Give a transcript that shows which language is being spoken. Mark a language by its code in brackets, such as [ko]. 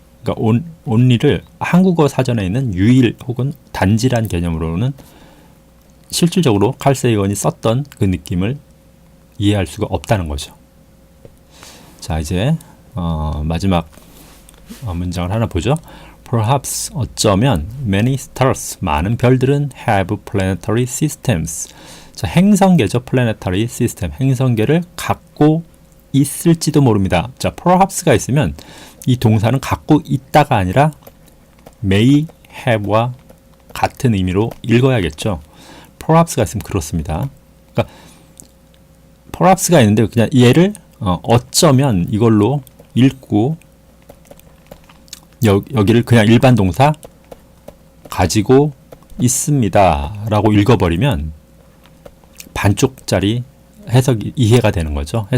[ko] 그러니까 only를 한국어 사전에 있는 유일 혹은 단지란 개념으로는 실질적으로 칼 세이건이 썼던 그 느낌을 이해할 수가 없다는 거죠. 자, 이제 마지막 문장을 하나 보죠. [en] Perhaps [ko] 어쩌면 [en] many stars [ko] 많은 별들은 [en] have planetary systems. [ko] 자, 행성계죠. planetary system. 행성계를 갖고 있을지도 모릅니다. 자, perhaps가 있으면 이 동사는 갖고 있다가 아니라 may have와 같은 의미로 읽어야겠죠. perhaps가 있으면 그렇습니다. 그러니까 perhaps가 있는데 그냥 얘를 어쩌면 이걸로 읽고 여기를 그냥 일반 동사 가지고 있습니다 라고 읽어버리면 반쪽짜리 해석이 이해가 되는 거죠.